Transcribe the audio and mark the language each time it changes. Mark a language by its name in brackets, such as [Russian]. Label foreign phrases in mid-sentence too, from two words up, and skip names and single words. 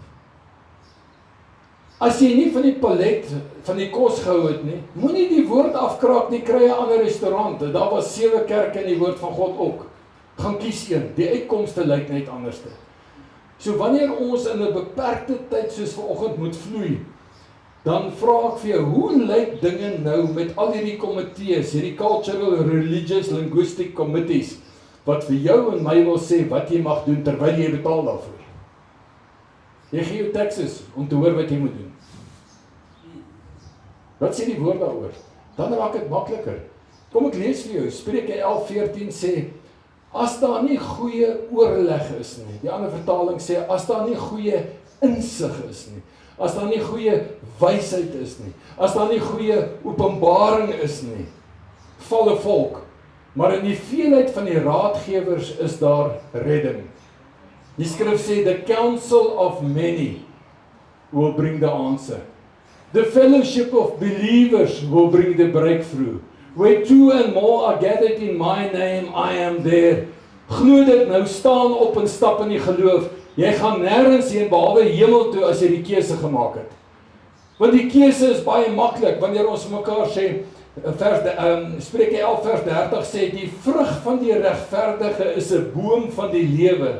[Afrikaans] As jy nie van die palet, van die kos gehou het nie, moenie die woord afkraak nie, kry 'n ander restaurant. Daar was 7 kerke in die woord van God ook. Gaan kies een, die uitkomste lyk net anderste. So wanneer ons in 'n beperkte tyd soos vanoggend moet vloei, dan vra ek vir jou, hoe lyk dinge nou met al hierdie komitees, hierdie [English] cultural, religious, linguistic committees, [Afrikaans] wat vir jou en my wil sê wat jy mag doen terwyl jy betaal daarvoor. Jy gee jou taxes om te hoor wat jy moet doen. Wat sê die woord daaroor? Dan raak dit makliker. Kom ek lees vir jou, Spreuke 11:14 sê, as daar nie goeie oorleg is nie, die ander vertaling sê, as daar nie goeie insig is nie, as daar nie goeie wysheid is nie, as daar nie goeie openbaring is nie, val 'n volk, maar in die veelheid van die raadgewers is daar redding. Die skrif sê, [English] the counsel of many will bring the answer. The fellowship of believers will bring the breakthrough. Where two and more are gathered in my name, I am there. [Afrikaans] Glo dit nou, staan op en stap in die geloof. Jy gaan nêrens heen behalwe hemel toe as jy die keuse gemaak het. Want die keuse is baie maklik wanneer ons mekaar sê, Spreuke 11 vers 30 sê, die vrug van die regverdige is 'n boom van die lewe.